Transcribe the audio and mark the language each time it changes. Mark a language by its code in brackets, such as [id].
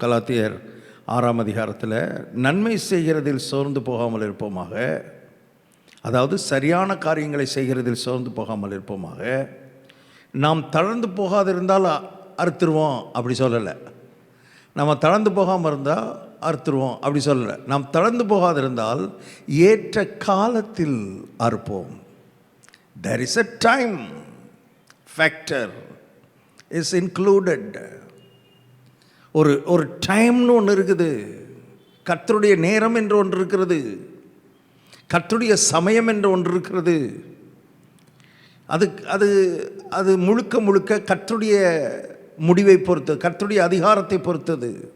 [ta] கலாத்தியர் 6ஆம் அதிகாரத்தில், நன்மை செய்கிறதில் சோர்ந்து போகாமல் இருப்போமாக, அதாவது சரியான காரியங்களை செய்கிறதில் சோர்ந்து போகாமல் இருப்போமாக. நாம் தளர்ந்து போகாதிருந்தால் அறுத்துருவோம் அப்படி சொல்லலை. நம்ம தளர்ந்து போகாமல் இருந்தால் அறுத்துருவோம் அப்படி சொல்லலை. நாம் தளர்ந்து போகாதிருந்தால் ஏற்ற காலத்தில் அறுப்போம். [en] there is a time factor is included. [ta] ஒரு டைம்னு ஒன்று இருக்குது. கர்த்தருடைய நேரம் என்று ஒன்று இருக்கிறது, கர்த்தருடைய சமயம் என்று ஒன்று இருக்கிறது. அது அது அது முழுக்க முழுக்க கர்த்தருடைய முடிவை பொறுத்தது, கர்த்தருடைய அதிகாரத்தை பொறுத்தது.